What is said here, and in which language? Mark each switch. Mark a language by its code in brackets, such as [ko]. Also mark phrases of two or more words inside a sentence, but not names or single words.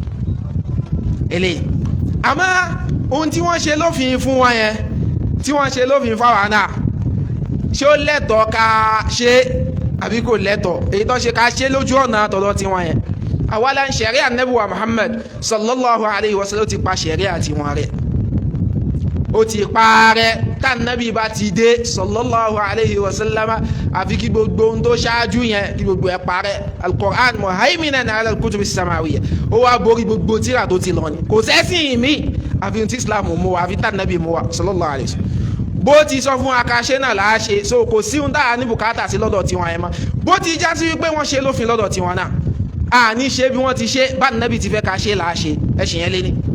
[yo] eléyìí àmọ́ ohun tí wọ́n ṣe lófin fún wọn yẹn tí wọ́n ṣe lófin fáwọn náà ṣé ó lẹ́tọ̀ọ́ ká ṣe àbí kò lẹ́tọ̀ọ́ èyí tó ṣe ká ṣe lójú ọ̀nà tọ̀dọ̀ tí wọ́n yẹn àwàlá ṣẹ̀rí Ànábì wa Muhammad [ar] صلى الله عليه وسلم [yo] ó ti pa ṣẹ̀rí àti wọn rẹ̀ ó ti parẹ́ tànàbí bá ti dé [ar] صلى الله عليه وسلم [yo] àfi kí gbogbo ohun tó ṣáájú yẹn kí gbogbo ẹ̀ parẹ́ [ar] القرآن مهيمنا على الكتب السماوية [yo] ó wá borí gbogbo tírà tó ti lọ ni kò sẹ́sìn mi àfi tí Islam mú wa àfi tànàbí mú wa [ar] صلى الله عليه وسلم [yo] bó ti sọ fún akáṣe náà là á ṣe so kò sí ohun dáa ní bùkátà sí lọ́dọ̀ tiwọn ẹ̀ mọ́ bó ti já sí wípé wọ́n ṣe lófin lọ́dọ̀ tiwọn náà àní ṣe bí wọ́n ti ṣe bá nàbí ti fẹ́ ká ṣe là á ṣe ẹ̀sìn yẹn lé ní.